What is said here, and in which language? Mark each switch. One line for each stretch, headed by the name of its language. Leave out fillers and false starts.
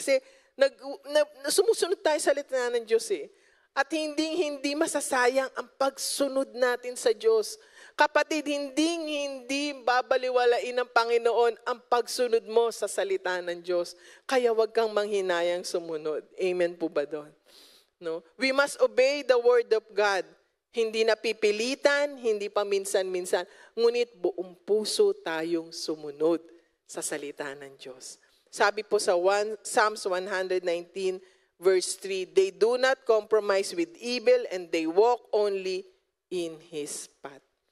Filipino: Kasi sumusunod tayo sa salita ng Diyos eh. At hindi masasayang ang pagsunod natin sa Diyos. Kapatid, hindi babaliwalain ng Panginoon ang pagsunod mo sa salita ng Diyos. Kaya wag kang manghinayang sumunod. Amen po ba doon? No?
English: We must obey the Word of God.
Filipino: Hindi napipilitan, hindi paminsan-minsan. Ngunit buong puso tayong sumunod sa salita ng Diyos. Sabi po sa Psalms 119 verse 3,
English: they do not compromise with evil and they walk only in His path.